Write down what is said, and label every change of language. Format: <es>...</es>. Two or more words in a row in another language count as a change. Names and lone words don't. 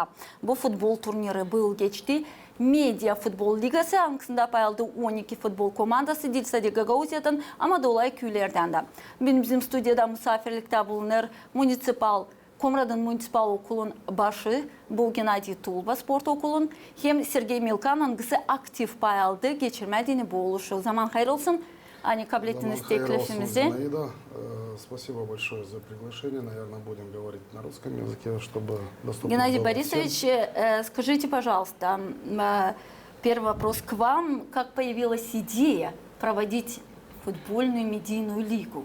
<gag>Bu futbol turniri bu yıl geçti. Media Futbol Ligası Angısında payaldı 12 futbol komandası Dilsadi Gagauziya'dan ama dolay köylerden de. Bugün bizim stüdyoda misafirlikte bulunur municipal Komrad'ın Municipal Okulun başı bu Gennadiy Tulba Sport Okulun hem Sergey Milkan Angısı aktif pay aldı geçirmediğini bu oluşu. Zaman hayır olsun. Hani kabul ettiniz teklifimizi.</gag> <ru>Спасибо большое за приглашение. Наверное, будем говорить на русском языке, чтобы доступно Геннадий было Борисович, скажите, пожалуйста, первый вопрос к вам. Как появилась идея проводить футбольную медийную лигу?</ru>